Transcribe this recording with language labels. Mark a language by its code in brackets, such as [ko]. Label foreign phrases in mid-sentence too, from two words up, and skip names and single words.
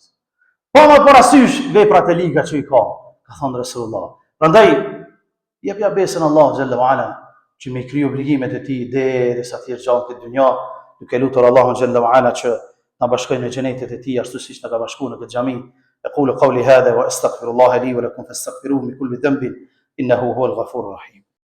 [sq] Po më parasysh veprat e liga që I ka thënë Rasulullah. Prandaj jepja besën Allah xhallahu ala, që me kriju obligimet e tij derisa të jetë gjallë këtë dynja, duke lutur Allahun [ar] جل وعلا [sq] që na bashkojë në xhenetet e tij ashtu siç na ka bashkuar në këtë xhami. [ar] أقول قولي هذا وأستغفر الله لي ولكم فاستغفروه من كل ذنب إنه هو الغفور الرحيم.